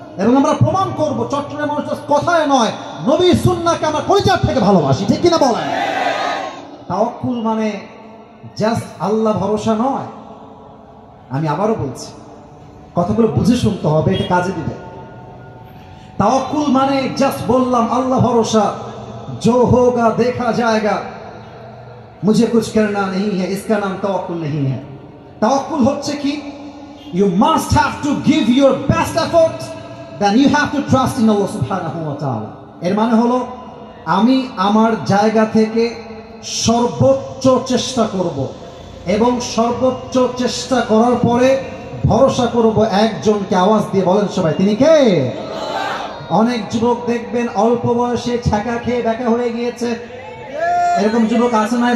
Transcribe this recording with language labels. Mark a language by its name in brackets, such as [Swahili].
[Bangla] এবং আমরা প্রমাণ করব চট্টগ্রামের মানুষ কথায় নয়, নবী সুন্নাহকে আমরা কলিজার থেকে ভালোবাসি, ঠিক কিনা বলেন? তাওয়াক্কুল মানে জাস্ট আল্লাহ ভরসা নয়। আমি আবারও বলছি, কথাগুলো বুঝে শুনতে হবে, এটা কাজে দিবে। তাওয়াক্কুল মানে জাস্ট বললাম আল্লাহ ভরসা, [Hindi] जो होगा देखा जाएगा, मुझे कुछ करना नहीं है, इसका नाम तवक्कुल नहीं है। [Bangla] तवक्कुल হচ্ছে কি? [English] You must have to give your best effort, then you have to trust in Allah subhanahu wa ta'ala. [Bangla] এর মানে হলো আমি আমার জায়গা থেকে সর্বোচ্চ চেষ্টা করব এবং সর্বোচ্চ চেষ্টা করার পরে ভরসা করব একজনকে। আওয়াজ দিয়ে বলেন সবাই, তিনি কে? অনেক যুবক দেখবেন অল্প বয়সে ছাকা খেয়ে দেখা হয়ে গিয়েছে, এরকম যুবক আছে নাই?